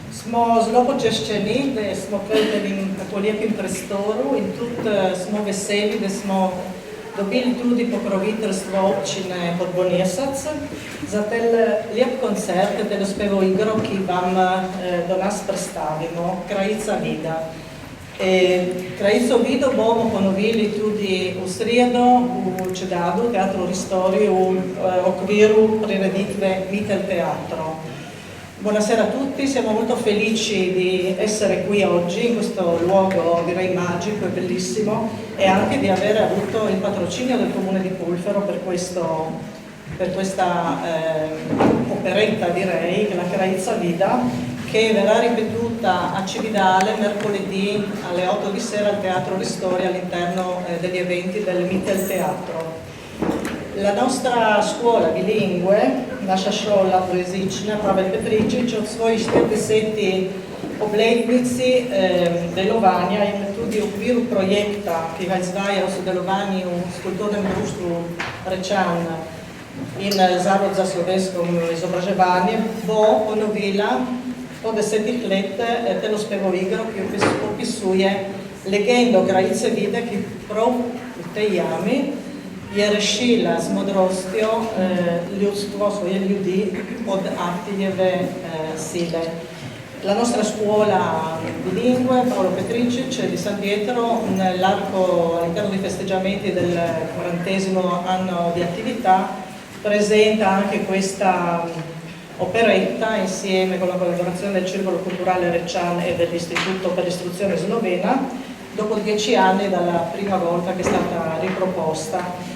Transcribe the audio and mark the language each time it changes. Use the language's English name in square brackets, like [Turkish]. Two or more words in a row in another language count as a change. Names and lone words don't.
[Slovenian] Smo zelo počaščeni, da smo pred tako lepim prostoru in tudi smo veseli, da smo dobili tudi pokroviteljstvo občine Podbonesac za tel lep koncert, telo spevo igro, ki vam do nas predstavimo, Krajica vida. Krajico vido bomo ponovili tudi v sredo v Čedadu, Teatro Ristori, v okviru prireditve Mitel Teatro. [Italian] Buonasera a tutti, siamo molto felici di essere qui oggi in questo luogo direi magico e bellissimo e anche di aver avuto il patrocinio del Comune di Pulfero per questa operetta direi, la Krajica vida, che verrà ripetuta a Cividale mercoledì alle 8 di sera al Teatro Ristori all'interno degli eventi del Mitel Teatro. La nostra scuola bilingue, [Slovenian] naša škola dvojezična Pavel Petričič, od svojih 40 obletnici delovanja in tudi v okviru projekta, ki ga izvaja v sodelovanju s Kulturnim društvom Rečan in Zavod za slovensko izobraževanje, bo ponovila po 10 let telo spevo igro, ki opisuje legendo Krajice vide, ki prav v tej jami je rešila z modrostjo ljudstvo, svoje ljudi od Artiljeve sile. [Italian] La nostra scuola bilingue, Paolo Petričič di San Pietro, all'interno dei festeggiamenti del 40° anno di attività, presenta anche questa operetta insieme con la collaborazione del Circolo Culturale Rečan e dell'Istituto per l'Istruzione Slovena, dopo 10 anni dalla prima volta che è stata riproposta.